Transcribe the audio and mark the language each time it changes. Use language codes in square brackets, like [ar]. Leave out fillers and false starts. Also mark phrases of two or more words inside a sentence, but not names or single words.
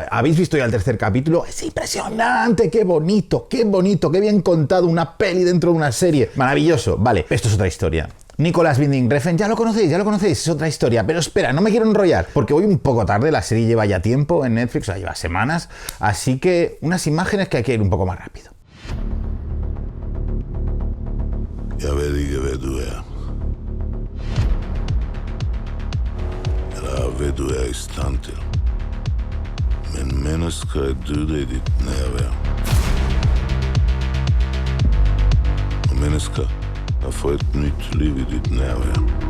[es] ¿Habéis visto ya el 3er capítulo? Es impresionante, qué bonito, qué bien contado, una peli dentro de una serie, maravilloso. Vale, esto es otra historia. Nicolas Winding Refn, ya lo conocéis, es otra historia, pero espera, no me quiero enrollar, porque voy un poco tarde, la serie lleva ya tiempo en Netflix, o sea, lleva semanas, así que unas imágenes que hay que ir un poco más rápido. [da] Jeg ved ikke, hvad du er. Eller hvad du er i stand til. Men mennesker er døde i dit nærvær. Og mennesker har fået et nyt liv i dit nærvær.